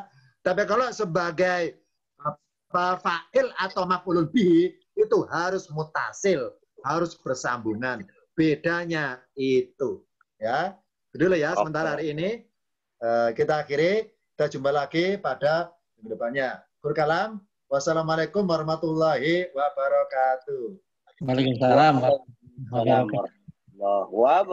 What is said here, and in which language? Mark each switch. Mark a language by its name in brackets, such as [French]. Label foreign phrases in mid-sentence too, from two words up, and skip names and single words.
[Indonesian] Tapi kalau sebagai fa'il atau [Arabic] مفعول به [Indonesian] itu harus mutasil, harus bersambungan. Bedanya itu, ya. Dulu ya sementara hari ini kita akhiri. Kita jumpa lagi pada minggu depannya. Kurkalam. [Arabic] والسلام عليكم ورحمة الله وبركاته. Waalaikumsalam. وعليكم السلام ورحمة الله وبركاته.